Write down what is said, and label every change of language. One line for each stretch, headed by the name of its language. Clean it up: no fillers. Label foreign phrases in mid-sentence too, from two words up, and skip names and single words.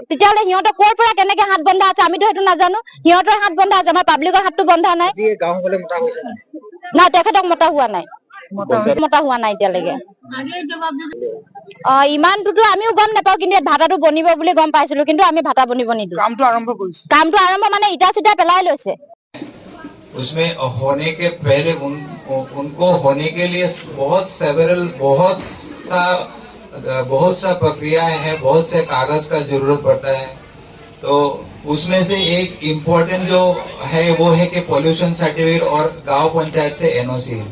Assamese: তেতিয়াহ'লে সিহঁতৰ ক'ৰ পৰা কেনেকে হাত বন্ধা আছে আমিতো সেইটো নাজানো। সিহঁতৰ হাত বন্ধা আছে, আমাৰ পাব্লিকৰ হাতটো বন্ধা নাই। নাই, তেখেতক মতা হোৱা নাই, মতা হোৱা নাই এতিয়ালৈকে। ইমানটোতো আমিও গম নাপাওঁ, কিন্তু ইয়াত ভাটাটো বনিব বুলি গম পাইছিলো, কিন্তু আমি ভাটা বনিব নিদিওঁ। কামটো আৰম্ভ মানে ইটা চিটা পেলাই লৈছে।
Hindi: उसमें होने के पहले उनको होने के लिए बहुत सा प्रक्रियाएं हैं, बहुत से कागज का जरूरत पड़ता है। तो उसमें से एक इम्पोर्टेंट जो है वो है कि
English: pollution certificate
Hindi: और गांव पंचायत से एनओसी है।